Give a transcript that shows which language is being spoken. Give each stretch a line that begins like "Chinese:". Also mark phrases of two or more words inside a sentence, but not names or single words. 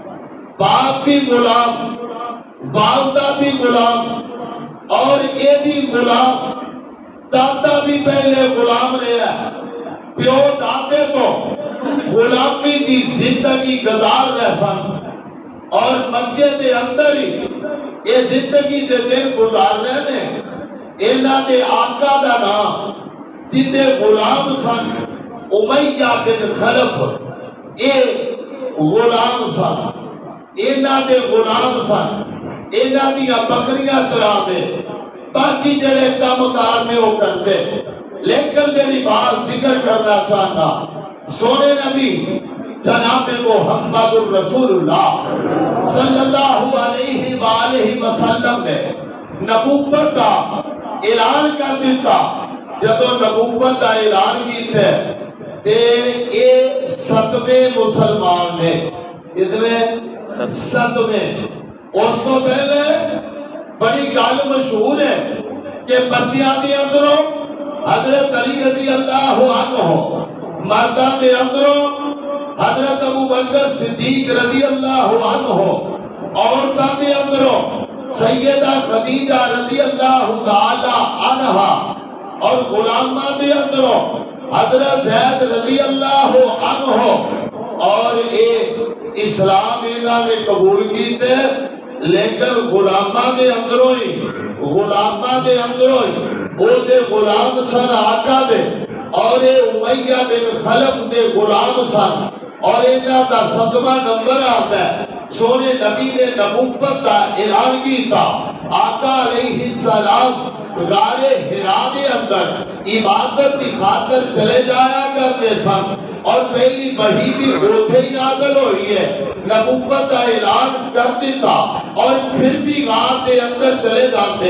Urdu: باپ بھی غلام، والدہ بھی غلام، اور یہ بھی غلام، دادا بھی پہلے غلام رہا،
Punjabi: پیو دادے تو غلامی کی زندگی گزار رہے سن، اور مکے دے اندر ہی یہ زندگی دے دن گزار رہے نے۔ انہاں دے آقا دا نام جندے غلام سن امیہ بن خلف، اے غلام سن، انہاں دے غلام سن، انہاں دیا بکریاں چرا دے،
Urdu: باقی جڑے کام کار میں وہ کرتے۔ لیکن
Punjabi: جڑی بات
Urdu: ذکر کرنا چاہتا، سونے نبی جناب محمد الرسول اللہ صلی اللہ علیہ وآلہ وسلم نے نبوت کا اعلان کر دیتا۔
Punjabi: جب نبوت کا اعلان کیتے تے اے 7ویں مسلمان نے، اتنے 7ویں۔ اس کو پہلے بڑی گل مشہور ہے کہ بچیاں دے اندروں حضرت علی رضی اللہ عنہ، مرداں دے اندروں حضرت ابو بکر صدیق رضی اللہ عنہ، عورتاں دے اندروں سیدہ خدیجہ رضی اللہ تعالی عنہا، اور غلاماں دے اندروں حضرت زید رضی اللہ عنہ۔ اور ایک اسلام انہاں نے قبول کیتے، لیکن غلاماں دے اندروں ہی او دے غلام سن آقا دے، اور اے امیہ بن خلف دے غلام سن، اور انہاں دا 7واں نمبر آتا ہے۔ سونے نبی نے نبوت دا اعلان کیتا، آقا علیہ السلام غار حرا دے اندر عبادت کی خاطر چلے جایا کرتے سن، اور پہلی وحی بھی اوتھے ہی نازل ہوئی ہے،
Urdu: نبوت کا اعلان کر دیتا،
Punjabi: اور پھر بھی غار دے اندر چلے جاتے۔